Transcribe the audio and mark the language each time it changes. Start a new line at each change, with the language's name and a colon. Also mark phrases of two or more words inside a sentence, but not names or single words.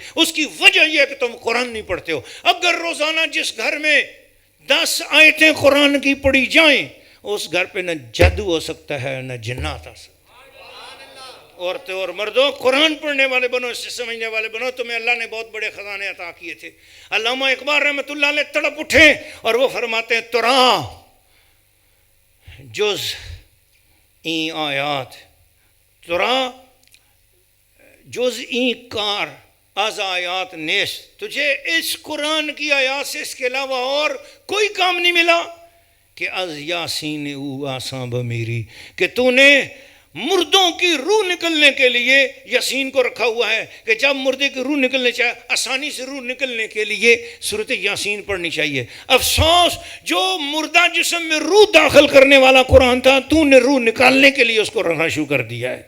Urdu: اس کی وجہ یہ ہے کہ تم قرآن نہیں پڑھتے ہو. اگر روزانہ جس گھر میں 10 آیتیں قرآن کی پڑھی جائیں, اس گھر پہ نہ جادو ہو سکتا ہے نہ جنات آ سکتا. عورتیں اور مردوں, قرآن پڑھنے والے بنو, اس سے سمجھنے والے بنو. تمہیں اللہ نے بہت بڑے خزانے عطا کیے تھے. علامہ اقبال رحمۃ اللہ علیہ تڑپ اٹھے اور وہ فرماتے ہیں
Persian: ترا جز این آیات, ترا جز این کار از آیات نیست,
Urdu: تجھے اس قرآن کی آیات سے اس کے علاوہ اور کوئی کام نہیں ملا کہ
Persian: از یاسین او آسان بمیری,
Urdu: کہ تو نے مردوں کی روح نکلنے کے لیے یاسین کو رکھا ہوا ہے, کہ جب مردے کی روح نکلنے چاہے, آسانی سے روح نکلنے کے لیے سورۃ یاسین پڑھنی چاہیے. افسوس جو مردہ جسم میں روح داخل کرنے والا قرآن تھا, تو نے روح نکالنے کے لیے اس کو رکھنا شروع کر دیا ہے.